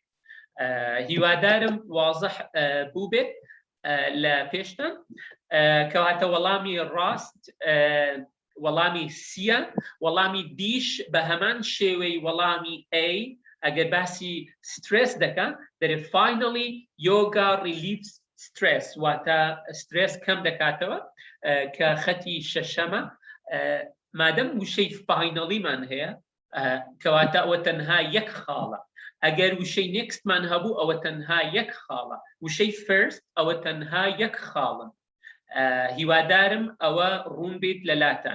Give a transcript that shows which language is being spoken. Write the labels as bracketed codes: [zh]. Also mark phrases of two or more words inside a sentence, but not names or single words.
[ckb] هیوادارم وازح بوو بێت لە پێشتان. کەواتە وەڵامی ڕاست وەڵامی سیە، وەڵامی دیش بە هەمان شێوەی وەڵامی ئەگەر باسی سترس دەکە دەرێ [en] finally yoga relieves [ckb] سترس واتە سترس کەم دەکاتەوە کە خەتی شەشەمە مادەم وشەی فاینەڵیمان هەیە کەواتە ئەوە تەنها یەک خاڵە ئەگەر وشەی نێکستمان هەبوو ئەوە تەنها یەک خاڵە وشەی فرست ئەوە تەنها یەک خاڵن هیوادارم ئەوە ڕوون بێت لەلاتان